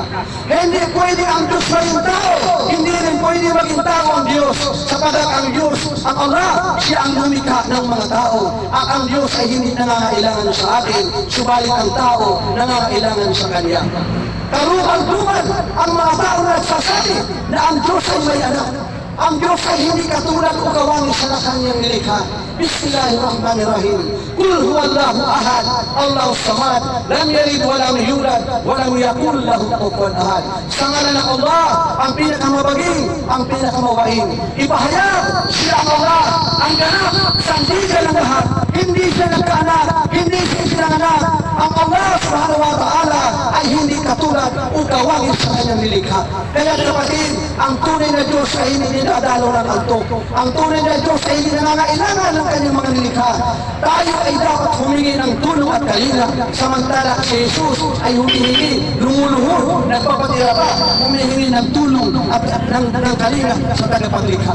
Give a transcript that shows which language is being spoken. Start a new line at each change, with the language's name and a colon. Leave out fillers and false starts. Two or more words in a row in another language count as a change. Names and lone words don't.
Filipino: Hindi pwede ang Diyos maging tao, hindi rin pwede maging tao ang Diyos, sapagkat ang Diyos, ang Allah, siya ang lumikha ng mga tao. At ang Diyos ay hindi nangangailangan sa atin, subalit ang tao nangangailangan sa Kanya. Karumal-dumal ang mga tao na nagsasabi na ang Diyos ay may anak. Ang Diyos ay hindi katulad o kawangis sa kanyang nilikha.
Arabic: بسم الله الرحمن الرحيم قل هو الله أحد الله الصمد لم يلد ولم يولد ولم يكن له كفوا أحد.
Filipino: Sa ngalan ng Allah, ang pinakamabaging, ang pinakamawain. Ipahayag siya ang Allah, ang ganap, sandigan ng lahat. Hindi siya nagkaanak, hindi siya sinanganak. Ang Allah
Arabic: سبحانه وتعالى
Filipino: ay hindi katulad o kawangis sa kanyang nilikha. Kaya kapatid, ang tunay na Diyos ay hindi dinadalo ng antok. Ang tunay na Diyos ay hindi nangangailangan ng kanyang mga nilikha. Tayo ay dapat humingi ng tulong at kalinga, samantala si Jesus ay humihingi, lumuluhod, nagpapatira pa, humihingi ng tulong at ng kalinga sa tagapaglikha.